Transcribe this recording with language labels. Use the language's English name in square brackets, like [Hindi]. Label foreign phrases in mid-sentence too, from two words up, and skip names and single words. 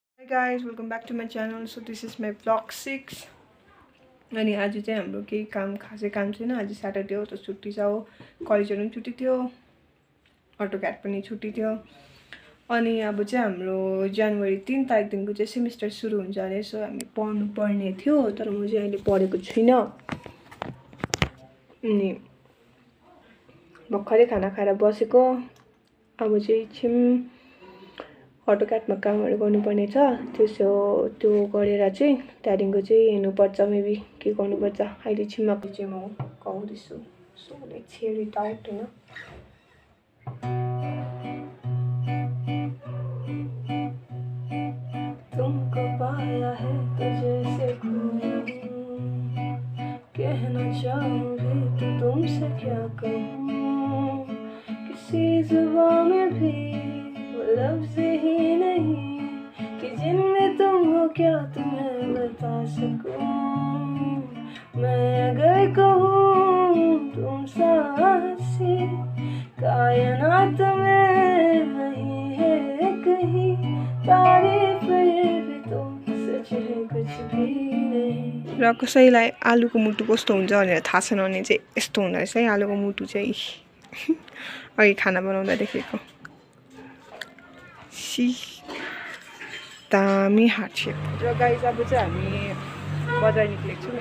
[English] Hi guys, welcome back to my channel. So this is my vlog 6. [Nepali] अनि आज चाहिँ हाम्रो केही काम खासै काम छैन. आज सैटरडे हो त छुट्टी छ हो. कलेजहरु पनि छुट्टी थियो. अटोक्याट पनि छुट्टी थियो. अनि अब चाहिँ हाम्रो जनवरी 3 तारिखदेखिको चाहिँ सेमिस्टर सुरु हुन्छ अरे. सो हामी पढ्नु पर्ने थियो तर म चाहिँ अहिले पढेको छुइनँ. अनि भर्खरै खाना खाएर बसेको. अब चाहिँ छिम अटोक्याटमा कामहरु गर्नुपर्ने छ. त्यो गरेर चाहिँ त्यहाँदेखिको चाहिँ हेर्नुपर्छ मेबी के गर्नुपर्छ. अहिले छिमको चाहिँ म गाउँदैछु. [English] so let's hear it out हैन. [Hindi] तुमको पाया है तो जैसे कहना चाहूंगी तो तुमसे क्या कहूँ. किसी जुबान में भी लफ्ज़ ही नहीं कि जिनमें तुम हो क्या तुम्हें बता सकूं. मैं अगर कहूँ तुम साहसी कायनात में नहीं है कहीं तारीफ भी तो सच है कुछ भी नहीं. [Nepali] र कसैलाई आलुको मुटु कस्तो हुन्छ भनेर थाहा छैन भने चाहिँ यस्तो हुँदो रहेछ है आलुको मुटु चाहिँ. अघि खाना बनाउँदा देखेको. दामी [English] heart shape. [Nepali] र गाइस अब चाहिँ हामी बजार निक्लेको छौँ.